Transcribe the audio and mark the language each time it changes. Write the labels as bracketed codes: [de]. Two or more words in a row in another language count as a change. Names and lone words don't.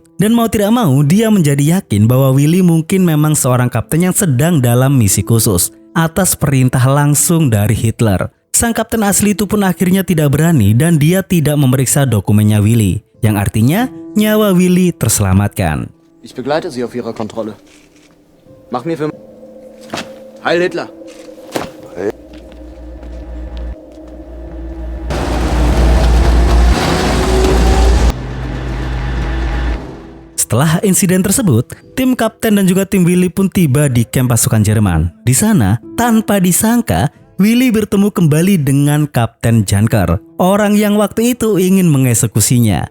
[id] Dan mau tidak mau, dia menjadi yakin bahwa Willy mungkin memang seorang kapten yang sedang dalam misi khusus atas perintah langsung dari Hitler. Sang kapten asli itu pun akhirnya tidak berani dan dia tidak memeriksa dokumennya Willy, yang artinya nyawa Willy terselamatkan. [de] Ich begleite Sie auf Ihrer Kontrolle. Mach mir für... Heil Hitler! [id] Setelah insiden tersebut, tim kapten dan juga tim Willy pun tiba di kamp pasukan Jerman. Di sana, tanpa disangka, Willy bertemu kembali dengan Kapten Janker, orang yang waktu itu ingin mengeksekusinya.